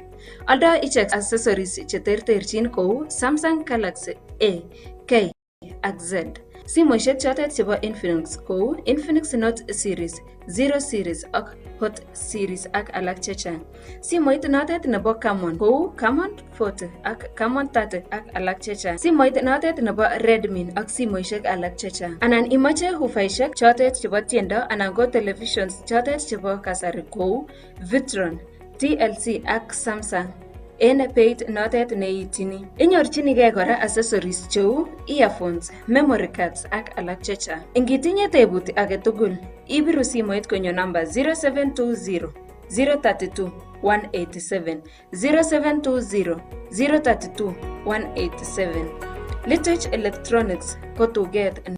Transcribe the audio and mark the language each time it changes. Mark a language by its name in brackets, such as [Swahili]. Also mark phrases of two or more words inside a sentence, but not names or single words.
[Kalenjin] Aldo ichek accessories cheterterchin kou Samsung Galaxy A, K ak Z. Simoishek chotet chebo Infinix kou Infinix Note series, Zero series ak Hot series ak alak chechang. Simoit notet nebo Camon kou Camon 40 ak Camon 30 ak alak chechang. Simoit notet nebo Redmi ak simoishek alak chechang. Anan imache hufaishek chotet chebo tiendo anan ko televisions chotet chebo kasari kou Vitron, TLC ak Samsung. En peit notet neitini. Inyorchinigei kora accessories cheu earphones, [English] memory cards [Kalenjin] ak alak chechang. Ingitinye tebut age tugul, ibiru simoit konyo namba 0720 032 187 0720 032 187. Litech Electronics ko tuget